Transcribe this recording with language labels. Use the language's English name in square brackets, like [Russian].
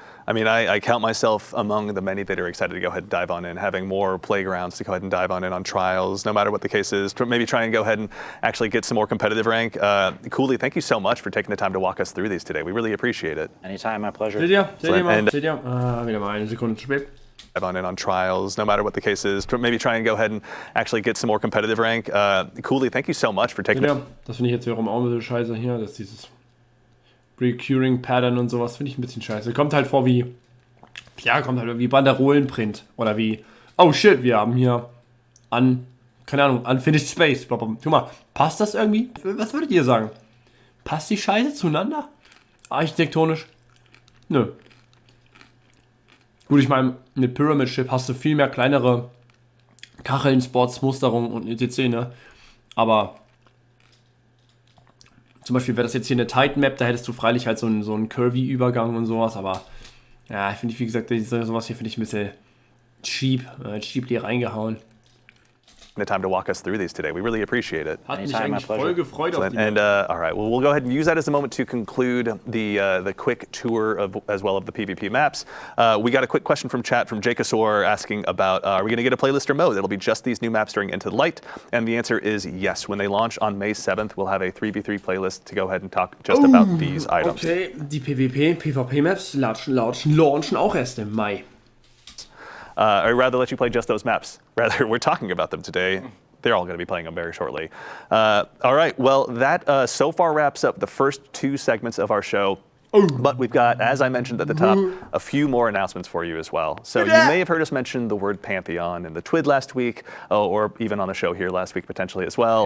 [English] I mean, I count myself among the many that are excited to go ahead and dive on in, having more playgrounds to go ahead and dive on in on trials, no matter what the case is, to maybe try and go ahead and actually get some more competitive rank. Cooley, thank you so much for taking the time to walk us through these today. We really appreciate it. Anytime, my pleasure. [German] Wieder mal eine Sekunde zu spät. [English] Dive on in on trials, no matter what the case is, to maybe try and go ahead and actually get some more competitive rank. Cooley, thank you so much for taking [German] Das finde ich jetzt wiederum auch ein bisschen scheiße hier, dass dieses Recurring Pattern und sowas finde ich ein bisschen scheiße. Kommt halt vor wie wie Banderolenprint oder wie, [English] oh shit, [German] wir haben hier Unfinished Space. Guck mal, passt das irgendwie? Was würdet ihr sagen? Passt die Scheiße zueinander? Architektonisch? Nö. Gut, ich meine, mit Pyramid Ship hast du viel mehr kleinere Kacheln, Spots, Musterungen und etc. Ne? Aber zum Beispiel wäre das jetzt hier eine Titan Map, da hättest du freilich halt so einen Curvy-Übergang und sowas, aber ja, finde ich, wie gesagt, sowas hier finde ich ein bisschen cheaply reingehauen. [English] The time to walk us through these today. We really appreciate it. [German] Hat mich eigentlich voll gefreut auf die [English] And all right, well, we'll go ahead and use that as a moment to conclude the quick tour as well of the PvP maps. We got a quick question from chat from Jakasor asking about, are we going to get a playlist or mode? It'll be just these new maps during Into the Light. And the answer is yes. When they launch on May 7th, we'll have a 3v3 playlist to go ahead and talk just about these items. [German] Okay, die PvP-Maps launchen auch erst im Mai. [English] I'd rather let you play just those maps. Rather, we're talking about them today. They're all going to be playing them very shortly. All right, well, that so far wraps up the first two segments of our show. But we've got, as I mentioned at the top, a few more announcements for you as well. So you may have heard us mention the word Pantheon in the TWID last week, or even on the show here last week potentially as well.